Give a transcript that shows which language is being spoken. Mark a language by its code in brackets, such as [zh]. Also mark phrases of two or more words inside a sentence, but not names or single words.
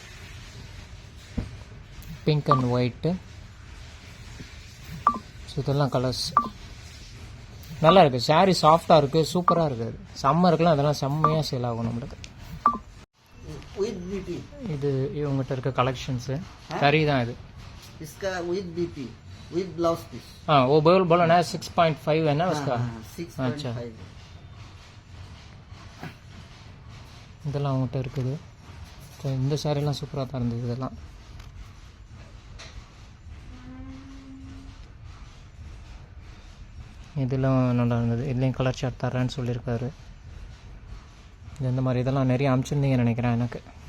[en] pink and white. [ta] ஸோ இதெல்லாம் கலர்ஸ் நல்லா இருக்குது. சாரீ சாஃப்டாக இருக்குது, சூப்பராக இருக்குது. சம்மருக்குலாம் அதெல்லாம் செம்மையாக சேல் ஆகும் நம்மளுக்கு. இது இவங்ககிட்ட இருக்க கலெக்ஷன்ஸு தறி தான் இது. [en] with blouse piece. [hi] वो बोलो ना 6.5 है ना उसका. 6.5. अच्छा, [ta] இதெல்லாம் அவங்ககிட்ட இருக்குது. ஸோ இந்த சாரீலாம் சூப்பராக தான் இருந்தது. இதெல்லாம் இதெல்லாம் நல்லா இருந்தது. இதுலேயும் [en] colour chart [ta] தரேன்னு சொல்லியிருக்காரு. இந்த மாதிரி இதெல்லாம் நிறைய அனுப்பிச்சிருந்தீங்கன்னு நினைக்கிறேன் எனக்கு.